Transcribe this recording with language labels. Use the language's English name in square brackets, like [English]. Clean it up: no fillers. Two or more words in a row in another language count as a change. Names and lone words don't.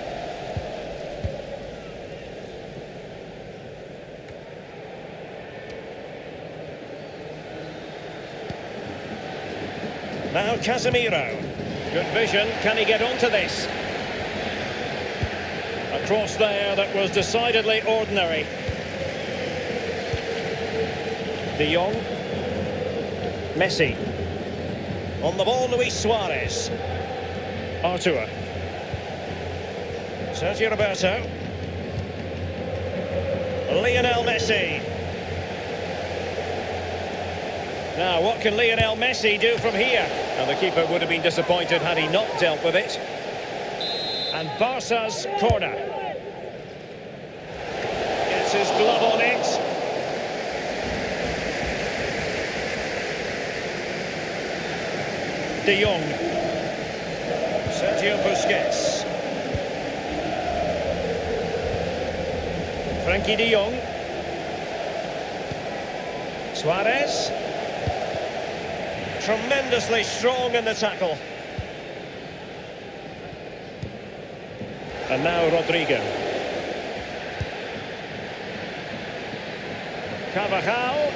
[English] Now Casemiro. Good vision. Can he get onto this? A cross there that was decidedly ordinary. De Jong. Messi. On the ball, Luis Suarez. Artur. Sergio Roberto. Lionel Messi. Now, what can Lionel Messi do from here? Now, the keeper would have been disappointed had he not dealt with it. And Barca's corner. Gets his glove on it. De Jong. Sergio Busquets. Frankie de Jong. Suarez. Tremendously strong in the tackle. And now Rodrigo. Carvajal.